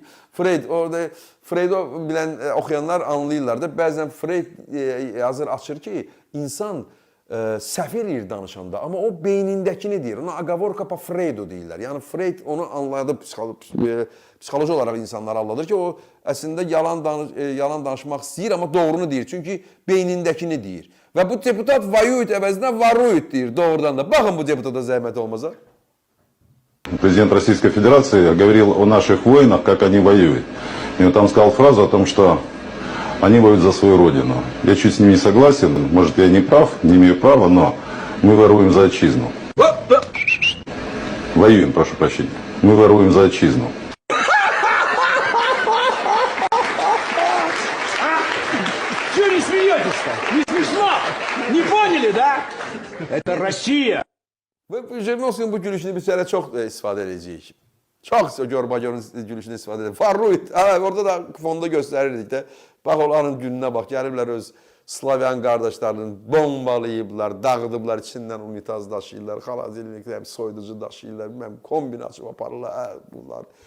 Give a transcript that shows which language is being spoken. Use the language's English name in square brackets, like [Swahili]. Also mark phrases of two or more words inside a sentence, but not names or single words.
[Azerbaijani] Freyd'i bilən, oxuyanlar anlayırlar da, bəzən Freyd yazır, açır ki, insan səhv eləyir danışanda, amma o beynindəkini deyir, ona [Russian] оговорка по Фрейду [Azerbaijani] deyirlər. Yəni Freyd onu anladı, psixoloji olaraq insanları anladır ki, o əslində yalan danışmaq istəyir, amma doğrunu deyir, çünki beynindəkini deyir. Və bu deputat vayuyut əvəzinə varuyut deyir doğrudan da. Baxın bu deputata zəhmət olmasa. [Russian] Президент Российской Федерации говорил о наших воинах, как они воюют. И он там сказал фразу о том, что они воюют за свою родину. Я чуть с ним не согласен, может я не прав, не имею права, но мы воруем за отчизну. Воюем, прошу прощения. Мы воруем за отчизну. Чего не смеетесь-то? Не смешно? Не поняли, да? Это Россия. [Azerbaijani] Və Jirinovskinin bu gülüşünü biz hələ çox istifadə edəcəyik. Çox Gorbaçovun gülüşünü istifadə edəcəyik. Farruyut, orada da fonda göstərirdik də. Bax, onların gününə bax, gəliblər öz Slavyan qardaşlarını bombalayıblar, dağıdıblar, içindən unitaz daşıyırlar, xaladelniklə soyuducu daşıyırlar, kombin açıb aparırlar, bunlar.